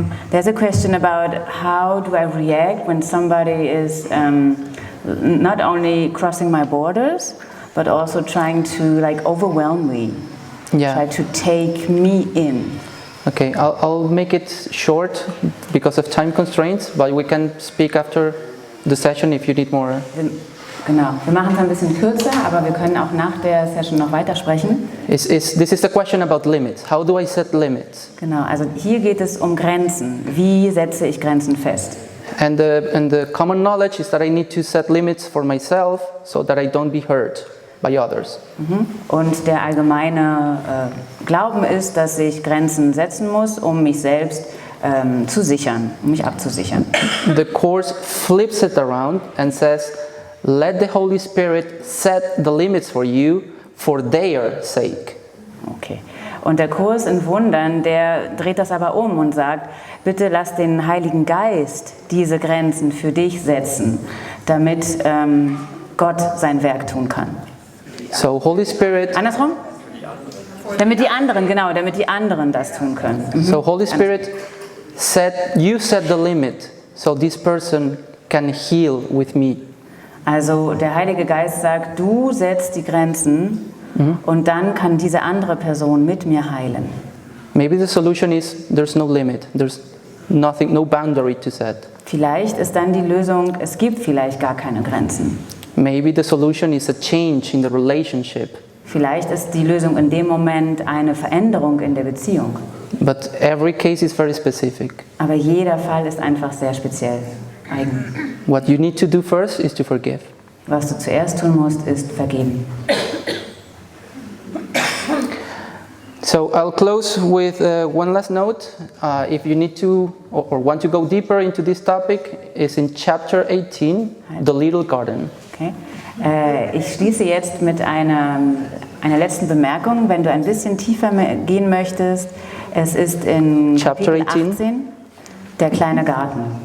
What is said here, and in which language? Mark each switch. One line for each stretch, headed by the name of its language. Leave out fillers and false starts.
English: There's a question about how do I react when somebody is not only crossing my borders, but also trying to like overwhelm me. Yeah. Try to take me in. Okay, I'll make it short because of time constraints, but we can speak after the session if you need more.
German: Genau, wir machen es ein bisschen kürzer, aber wir können auch nach der Session noch weitersprechen.
English: This is the question about limits. How do I set limits?
German: Genau, also hier geht es um Grenzen. Wie setze ich Grenzen fest?
English: And the common knowledge is that I need to set limits for myself so that I don't be hurt by others.
German: Und der allgemeine Glauben ist, dass ich Grenzen setzen muss, um mich selbst zu sichern, um mich abzusichern.
English: The Course flips it around and says, let the Holy Spirit set the limits for you for their sake. Okay.
German: Und der Kurs in Wundern, der dreht das aber um und sagt, bitte lass den Heiligen Geist diese Grenzen für dich setzen, damit Gott sein Werk tun kann.
English: So Holy Spirit.
German: Andersrum? Damit die anderen das tun können.
English: So Holy Spirit set the limit so this person can heal with me.
German: Also der Heilige Geist sagt, du setzt die Grenzen und dann kann diese andere Person mit mir heilen.
English: Maybe the solution is there's no limit. There's nothing, no boundary to set.
German: Vielleicht ist dann die Lösung, es gibt vielleicht gar keine Grenzen.
English: Maybe the solution is a change in the relationship.
German: Vielleicht ist die Lösung in dem Moment eine Veränderung in der Beziehung.
English: But every case is very specific.
German: Aber jeder Fall ist einfach sehr speziell, eigen.
English: What you need to do first is to forgive.
German: Was du zuerst tun musst, ist vergeben.
English: So I'll close with one last note. If you need to or want to go deeper into this topic, it's in chapter 18, the little garden. Okay.
German: Ich schließe jetzt mit einer letzten Bemerkung. Wenn du ein bisschen tiefer gehen möchtest, es ist in
English: Chapter
German: Kapitel 18, der kleine Garten.